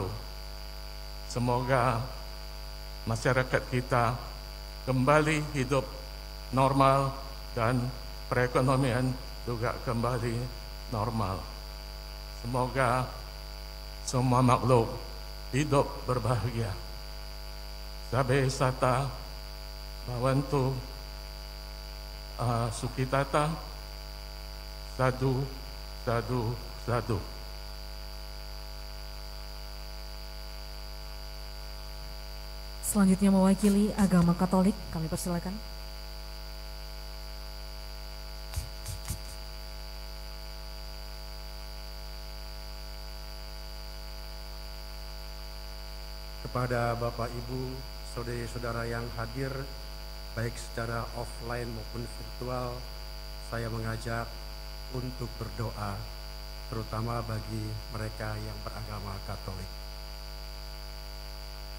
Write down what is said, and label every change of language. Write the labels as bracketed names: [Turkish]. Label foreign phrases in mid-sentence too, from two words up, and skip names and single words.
[Indonesian] Semoga masyarakat kita kembali hidup normal dan perekonomian juga kembali normal. Semoga semua makhluk hidup berbahagia. [Pali] Sabe sata bawantu sukitata, sadu, sadu, sadu. [Indonesian] Selanjutnya mewakili agama Katolik, kami persilakan. Kepada Bapak Ibu, saudara-saudara yang hadir, baik secara offline maupun virtual, saya mengajak untuk berdoa, terutama bagi mereka yang beragama Katolik.